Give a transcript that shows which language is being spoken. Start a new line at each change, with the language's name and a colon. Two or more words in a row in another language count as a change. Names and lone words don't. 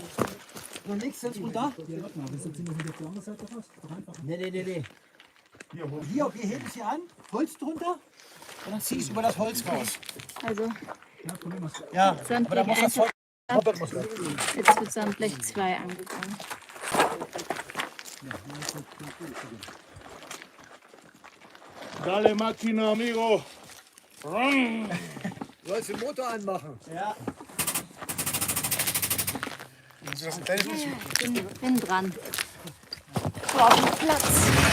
German: Und dann legst du es runter. Nee. Hier, wir heben es hier an. Holz drunter. Und dann zieh es über das Holz raus. Also Ja, Sandblech aber da muss das 1, Holz. Moped muss weg. jetzt wird Sandblech 2 angegangen.
Spanish: Dale Máquina, amigo.
German: Du sollst den Motor anmachen. Ja. Bin dran. Brauchen Platz.